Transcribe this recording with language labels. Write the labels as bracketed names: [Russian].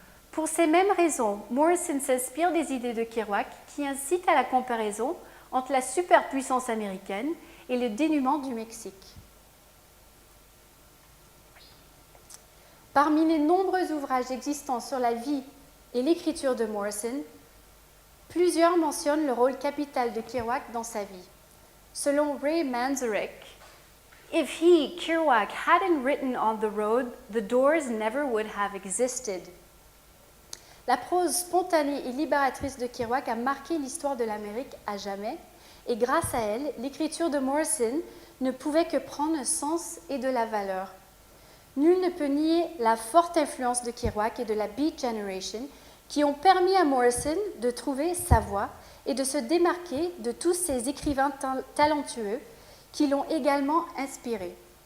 [French] Pour ces mêmes raisons, Morrison s'inspire des idées de Kerouac qui incitent à la comparaison entre la superpuissance américaine et le dénuement du Mexique. Parmi les nombreux ouvrages existants sur la vie et l'écriture de Morrison, plusieurs mentionnent le rôle capital de Kerouac dans sa vie. Selon Ray Manzarek, [English] If he, Kerouac, hadn't written On the Road, the Doors never would have existed. [French] La prose spontanée et libératrice de Kerouac a marqué l'histoire de l'Amérique à jamais, et grâce à elle, l'écriture de Morrison ne pouvait que prendre un sens et de la valeur. Nul ne peut nier la forte influence de Kerouac et de la Beat Generation qui ont permis à Morrison de trouver sa voie et de se démarquer de tous ces écrivains talentueux qui l'ont également inspiré.